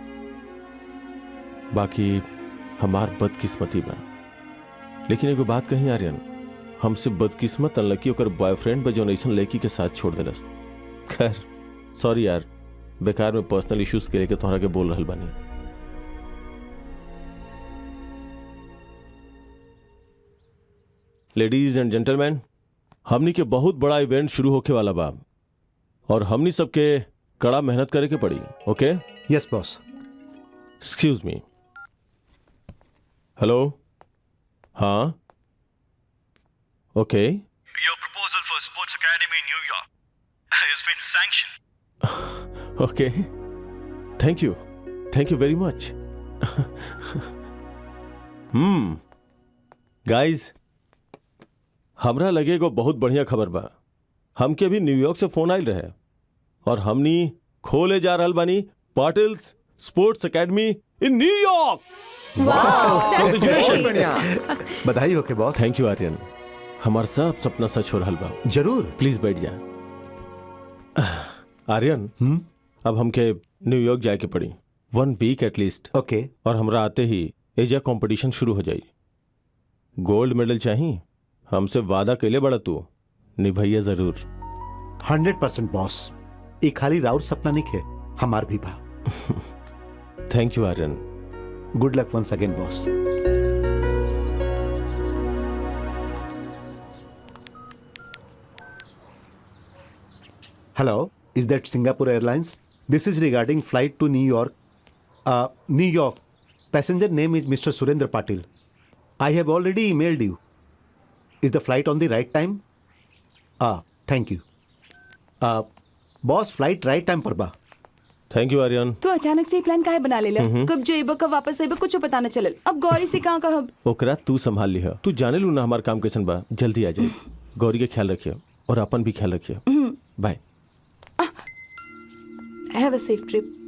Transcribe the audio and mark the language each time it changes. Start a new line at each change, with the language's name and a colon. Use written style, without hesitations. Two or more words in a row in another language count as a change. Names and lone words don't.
Bhojpuri: बाकी हमार बदकिस्मती बा। लेकिन एगो बात कही आर्यन, हमसे बदकिस्मत अनलकी ओकर बॉयफ्रेंड बा जो ऐसन लड़की के साथ छोड़ देलस। खैर सॉरी यार, बेकार में
English: personal issues
Bhojpuri: के लेके तोहरा के बोल रहल बानी।
English: ladies and gentleman,
Bhojpuri: हमनी के बहुत बड़ा इवेंट शुरू होके वाला बा और हमनी सबके कड़ा मेहनत करे के पड़ी। ओके?
English: yes boss. excuse me. hello?
Bhojpuri: हाँ, ओके।
English: Your proposal for Sports Academy in New York has been sanctioned. okay, thank you very much.
Bhojpuri: गाइस, हमरा लगे को बहुत बढ़िया खबर बा। हमके भी न्यूयॉर्क से फोन आयल रहे और हमनी खोले जा रहल बानी पाटिल्स स्पोर्ट्स एकेडमी इन न्यूयॉर्क। बधाई हो के बॉस।
English: thank you
Bhojpuri: आर्यन, हमार सब सपना सच हो रहल बा। जरूर, प्लीज बैठ जा। आर्यन, अब हमके न्यूयॉर्क जाए के पड़ी 1
English: week atleast.
Bhojpuri: ओके। और हमरा आते ही एजा कंपटीशन शुरू हो जाई। गोल्ड मेडल चाहिए, हमसे वादा कैले बड़ा तू, निभैया जरूर। 100% बॉस। ये खाली राउत सपना नहीं है, हमार भी बा।
English: thank you आर्यन। good luck once again boss. Hello, is that Singapore Airlines? This is regarding flight to New York. New York. Passenger name is Mr. Surendra Patil. I have already emailed you. Is the flight on the right time? Thank you. Boss, flight right time
Bhojpuri: पर बा।
English: thank you आर्यन।
Bhojpuri: तो अचानक से प्लान काहे बना लेला? कब जेब कब वापस आइब कुछ पता न चलल। अब गौरी से कहाँ कहब? ओकरा तू संभाल लिहा। तू जाने लू ना हमार काम कैसन बा। जल्दी आ जाए। गौरी के ख्याल रखियो और अपन भी ख्याल रखियो। बाय।
English: have a safe trip.